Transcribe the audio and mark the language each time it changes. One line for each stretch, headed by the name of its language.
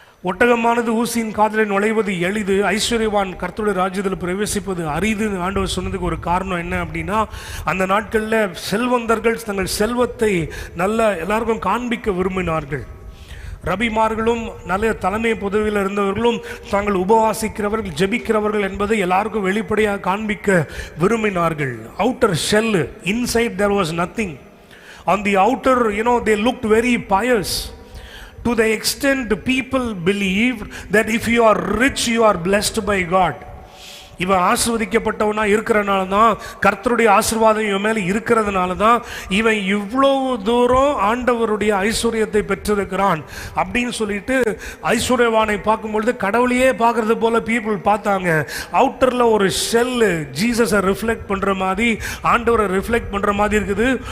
Tamil: ஒட்டகமானது ஊசியின் காதில் நுழைவது எளிது, ஐஸ்வர்யவான் கர்த்தருடைய ராஜ்யத்தில் பிரவேசிப்பது அரிதுன்னு ஆண்டவர் சொன்னதுக்கு ஒரு காரணம் என்ன அப்படின்னா, அந்த நாட்களில் செல்வந்தர்கள் தங்கள் செல்வத்தை எல்லாருக்கும் காண்பிக்க விரும்பினார்கள். ரபிமார்களும் நல்ல தலைமை பதவியில் இருந்தவர்களும் தாங்கள் உபவாசிக்கிறவர்கள் ஜெபிக்கிறவர்கள் என்பதை எல்லாருக்கும் வெளிப்படையாக காண்பிக்க விரும்பினார்கள்.
English: Outer shell, inside there was nothing. On the outer, they looked very pious. To the extent people believed that if you are rich, you are blessed by God.
Tamil: இவன் ஆசீர்வதிக்கப்பட்டவனா இருக்கிறனால தான், கர்த்தருடைய ஆசீர்வாதம் இவன் மேலே இருக்கிறதுனால தான் இவன் இவ்வளவு தூரம் ஆண்டவருடைய ஐஸ்வர்யத்தை பெற்றிருக்கிறான் அப்படின்னு சொல்லிட்டு ஐஸ்வர்யவானை பார்க்கும்பொழுது கடவுளையே பார்க்கறது போல பீப்புள் பார்த்தாங்க. அவுட்டரில் ஒரு ஷெல்லு ஜீசஸை ரிஃப்ளெக்ட் பண்ணுற மாதிரி, ஆண்டவரை ரிஃப்ளெக்ட் பண்ணுற மாதிரி இருக்குது.